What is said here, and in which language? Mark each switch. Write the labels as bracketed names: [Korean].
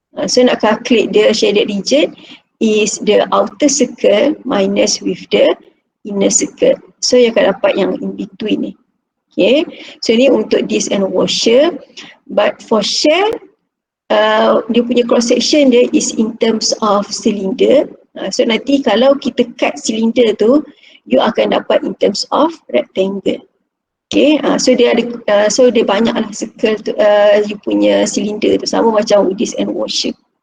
[English] So nak calculate the shaded region is the outer circle minus with the inner circle. [Malay] So you akan dapat yang [English] in between [Malay] ni. [English] Okay, so ni untuk this and washer. But for shear, [Malay] dia punya cross section dia [English] is in terms of cylinder. So [Malay] nanti kalau kita [English] cut cylinder tu, you [Malay] akan dapat [English] in terms of rectangle. [Malay] Okay, so dia ada, so dia banyaklah circle tu, you punya cylinder tu sama macam [English] with this and washer.